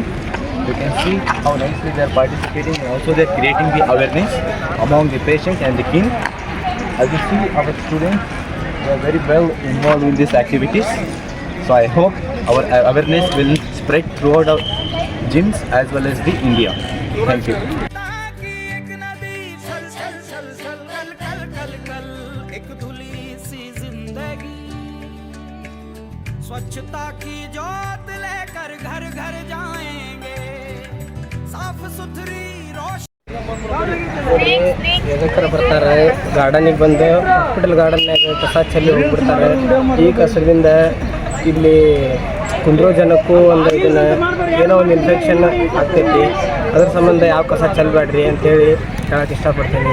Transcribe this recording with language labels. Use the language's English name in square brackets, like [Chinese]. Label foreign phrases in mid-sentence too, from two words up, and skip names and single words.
[English] You can see how nicely they are participating, and also they are creating the awareness among the patients and the king. As you see, our students they are very well involved in these activities. So I hope our awareness will spread throughout our gyms as well as the India. Thank you. [Hindi] स्वच्छता की जोत लेकर घर घर जाएंगे, साफ सुथरी रोशनी. [Kannada] ಎದಕ್ಕರ ಬರ್ತಾರೆ ಗಾರ್ಡನಿಗೆ ಬಂದು ಹಾಸ್ಪಿಟಲ್ ಗಾರ್ಡನ್ನಾಗ ಕಸ ಚೆಲ್ಲಿ ಹೋಗ್ಬಿಡ್ತಾರೆ. ಈ ಕಸದಿಂದ ಇಲ್ಲಿ ಕುಂದ್ರೋ ಜನಕ್ಕೂ ಒಂದು ಇದನ್ನ ಏನೋ ಒಂದು ಇನ್ಫೆಕ್ಷನ್ ಆಗ್ತೈತಿ. ಅದ್ರ ಸಂಬಂಧ ಯಾವ ಕಸ ಚೆಲ್ಲಬೇಡ್ರಿ ಅಂತೇಳಿ ಹೇಳಕ್ಕೆ ಇಷ್ಟಪಡ್ತೀನಿ.